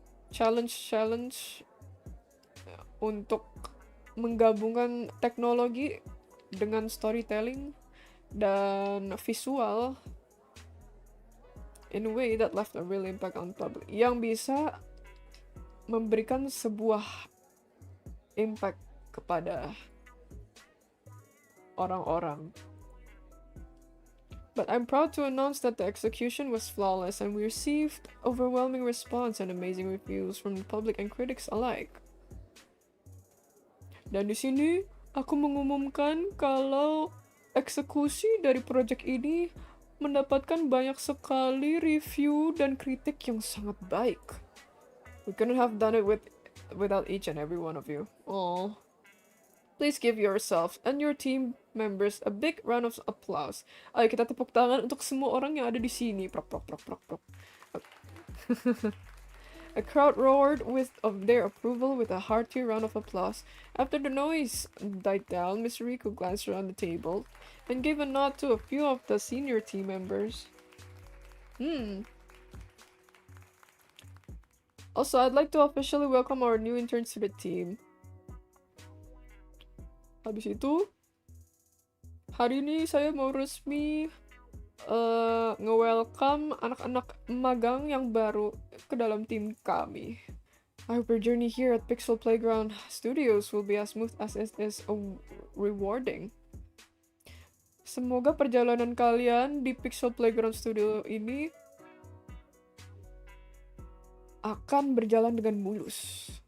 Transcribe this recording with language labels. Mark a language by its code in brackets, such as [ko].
[id] challenge untuk menggabungkan teknologi dengan storytelling dan visual [en] in a way that left a real impact on public, [id] yang bisa memberikan sebuah impact kepada orang-orang. [en] But I'm proud to announce that the execution was flawless and we received overwhelming response and amazing reviews from the public and critics alike. [id] Dan di sini aku mengumumkan kalau eksekusi dari proyek ini mendapatkan banyak sekali review dan kritik yang sangat baik. [en] We couldn't have done it without each and every one of you. Aww. Please give yourself and your team members a big round of applause. [id] Ayo kita tepuk tangan untuk semua orang yang ada di sini. Prok, prok, prok, prok, prok. [en] A crowd roared of their approval with a hearty round of applause. After the noise died down, Miss Riku glanced around the table and gave a nod to a few of the senior team members. Also, I'd like to officially welcome our new interns to the team. [id] Habis itu, hari ini saya mau resmi nge-welcome anak-anak magang yang baru ke dalam tim kami. [en] I hope your journey here at Pixel Playground Studios will be as smooth as it is rewarding. [id] Semoga perjalanan kalian di Pixel Playground Studio ini akan berjalan dengan mulus.